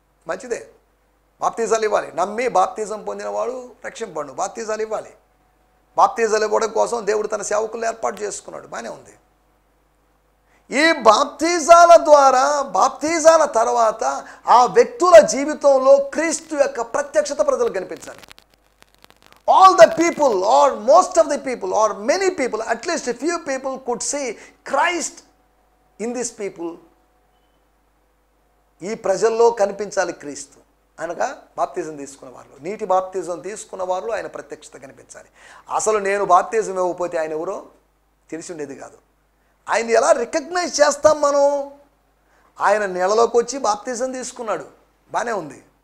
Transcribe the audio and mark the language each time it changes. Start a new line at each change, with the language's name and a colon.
Telugu: మంచిదే, బాప్తిజాలు ఇవ్వాలి. నమ్మి బాప్తిజం పొందినవాడు రక్షింపడు, బాప్తిజాలు ఇవ్వాలి. బాప్తిజాలు ఇవ్వడం కోసం దేవుడు తన సేవకులను ఏర్పాటు చేసుకున్నాడు, బాగానే ఉంది. ఈ బాప్తిజాల ద్వారా, బాప్తిజాల తర్వాత ఆ వ్యక్తుల జీవితంలో క్రీస్తు యొక్క ప్రత్యక్షత ప్రజలకు కనిపించాలి.
English: All the people or most of the people or many people, at least a few people could see Christ in these people.
Telugu: ఈ ప్రజల్లో కనిపించాలి క్రీస్తు అనగా బాప్తిజం తీసుకున్న వారు, నీటి బాప్తిజం తీసుకున్న వారు ఆయన ప్రత్యక్షత కనిపించాలి. అసలు నేను బాప్తిజం ఇవ్వకపోతే ఆయన ఎవరో తెలిసి ఉండేది కాదు. ఆయన ఎలా రికగ్నైజ్ చేస్తాం మనం? ఆయన నీళ్ళలోకి వచ్చి బాప్తిజం తీసుకున్నాడు, బాగానే ఉంది.